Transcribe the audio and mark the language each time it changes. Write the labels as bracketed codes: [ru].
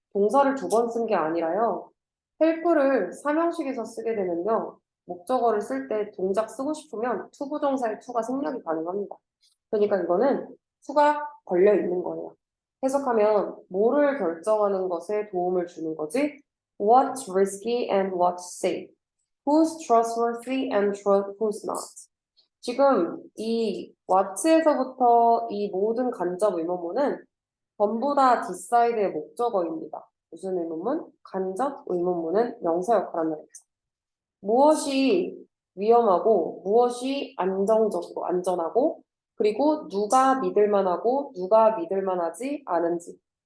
[ko] 동사를 두 번 쓴 게 아니라요. help를 삼형식에서 쓰게 되면요. 목적어를 쓸 때 동작 쓰고 싶으면 투부정사의 투가 생략이 가능합니다. 그러니까 이거는 투가 걸려 있는 거예요. 해석하면 뭐를 결정하는 것에 도움을 주는 거지? [en] What's risky and what's safe? Who's trustworthy and who's not? [ko] 지금 이 what에서부터 이 모든 간접 의문문은 전부 다 decide의 목적어입니다. 무슨 의문문? 간접 의문문은 명사 역할을 합니다. 무엇이 위험하고 무엇이 안정적이고 안전하고 그리고 누가 믿을 만하고 누가 믿을 만하지 않은지.